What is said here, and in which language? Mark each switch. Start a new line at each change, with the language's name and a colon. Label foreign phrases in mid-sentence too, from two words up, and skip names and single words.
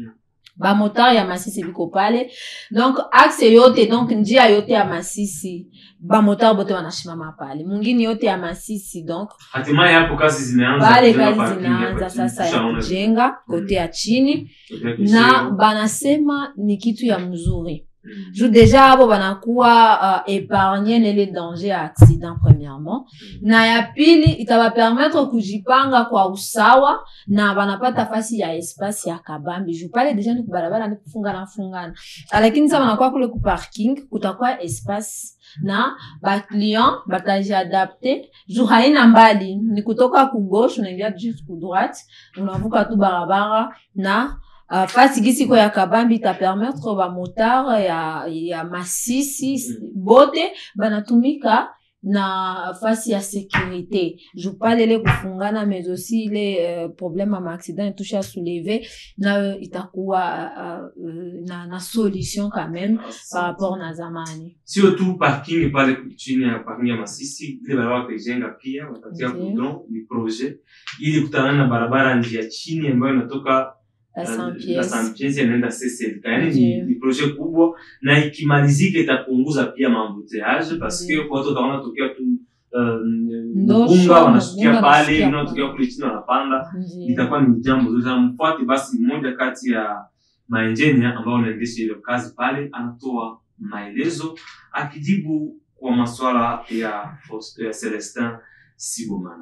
Swahili: Ba moteur ya Masisi biko pale. Donc axe yote donc njia yote ya Masisi ba moteur bote wanashimama pale. Mwingine yote ya Masisi donc hatimaye hapo kazi zimeanza. Pale kazi zinaanza sasa ya kujenga kote ya chini na banasema ni kitu ya mzuri. Ju deja hapo banakuwa
French: épargner les dangers à accident premièrement
Swahili: na ya pili itaba permettre kujipanga kwa usawa na banapata fasi ya espace ya kabambi ju pale deja ni kubarabara ni kufungana lakini sasa banakuwa kule ku parking kutakuwa espace na ba client bataji adapter ju haina mbali ni kutoka ku gauche unaingia juste ku droite unavuka tu barabara na fasi gisi kwa ya kabambi ta permettre ba motard ya Masisi bote banatumika na fasi ya sécurité.
French: Je parle le kufungana mais aussi les problèmes à accident touche à soulever
Swahili: na itakuwa na
French: solution quand même par rapport
Swahili: na zamani. Surtout parking pale chini ya parking ya Masisi ile barabara kujenga pia watatia goudron ni projet ili kutana na barabara njia chini ambayo inatoka la Saint-Pierre inaenda CCLK. Yani ni projet kubwa na ikimalizika itapunguza pia maembouteillage
French: parce que
Swahili: watu wataona tokea tu Mugunga wanashukia pale wanatokea kule chini wanapanda itakuwa ni jambo zuri. Mfuate basi mmoja kati ya maengineer ambao wanaendesha ile kazi pale anatoa maelezo akijibu kwa masuala ya Celestin Sibomana.